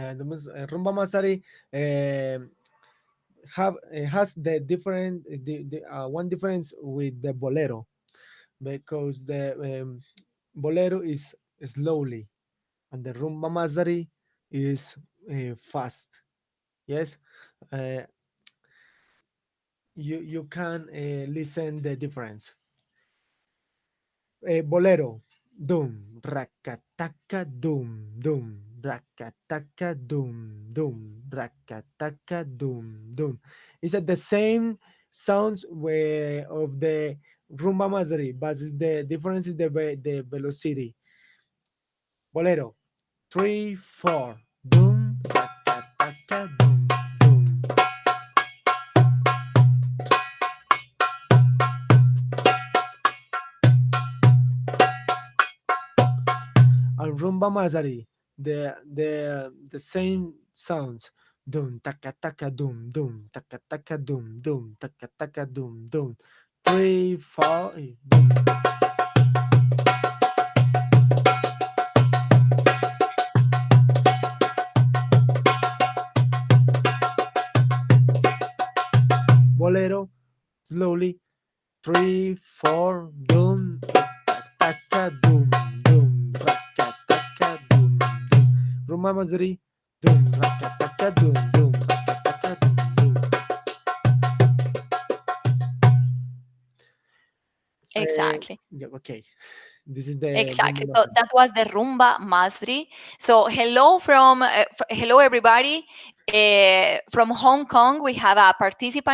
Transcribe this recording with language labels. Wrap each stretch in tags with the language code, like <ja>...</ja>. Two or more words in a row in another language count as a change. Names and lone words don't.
<en>Okay, the Rumba Masari have has the different one difference with the bolero, because the bolero is slowly and the rumba mazari is fast. Yes, uh, you can listen the difference. Bolero, dum rakataka dum rakataka rakataka dum. It's at the same sounds of the rumba mazari, but the difference is the velocity. Bolero, 3 4 dum rakataka dum. And rumba mazari, the same sounds. Dum taka taka dum taka taka dum. 3 4 dum. Bolero, slowly. 3 4 dum taka raka taka dum. Rumba mazari, dum raka taka raka taka dum. Exactly. Yeah, okay, this is the rumba Exactly. So mazari. that was the Rumba Masri. So hello from hello everybody from Hong Kong. We have a participant.</en>